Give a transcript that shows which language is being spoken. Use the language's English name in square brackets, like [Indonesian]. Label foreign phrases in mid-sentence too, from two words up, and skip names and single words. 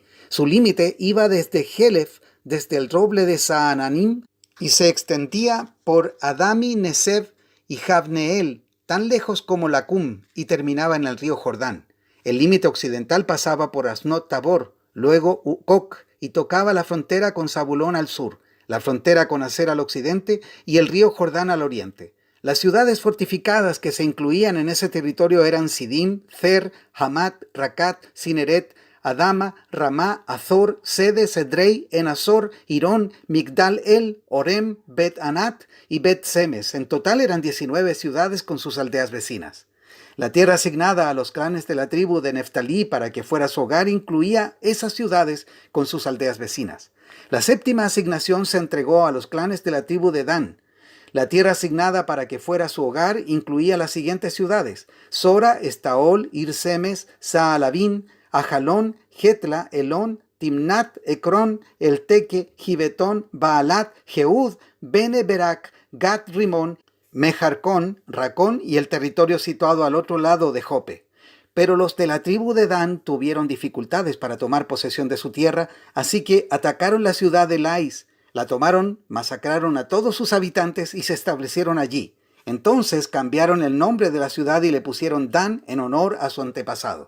[Spanish] Su límite iba desde Helef, desde el roble de Saananim, y se extendía por Adami, Neseb y Javneel, tan lejos como Lacum, y terminaba en el río Jordán. El límite occidental pasaba por Asnot Tabor, luego Ucok, y tocaba la frontera con Zabulón al sur, la frontera con Aser al occidente y el río Jordán al oriente. Las ciudades fortificadas que se incluían en ese territorio eran Sidim, Zer, Hamat, Racat, Cineret, Adama, Ramá, Azor, Sede, Cedrei, Enazor, Irón, Migdal El, Orem, Bet Anat y Bet Semes. En total eran 19 ciudades con sus aldeas vecinas. La tierra asignada a los clanes de la tribu de Neftalí para que fuera su hogar incluía esas ciudades con sus aldeas vecinas. La séptima asignación se entregó a los clanes de la tribu de Dan. La tierra asignada para que fuera su hogar incluía las siguientes ciudades: Sora, Estaol, Irsemes, Saalabín, Ajalón, Getla, Elón, Timnat, Ecrón, Elteque, Gibetón, Baalat, Jeúd, Bene Berak, Gat Rimón, Mejarcón, Racón y el territorio situado al otro lado de Jope. Pero los de la tribu de Dan tuvieron dificultades para tomar posesión de su tierra, así que atacaron la ciudad de Lais, la tomaron, masacraron a todos sus habitantes y se establecieron allí. Entonces cambiaron el nombre de la ciudad y le pusieron Dan en honor a su antepasado.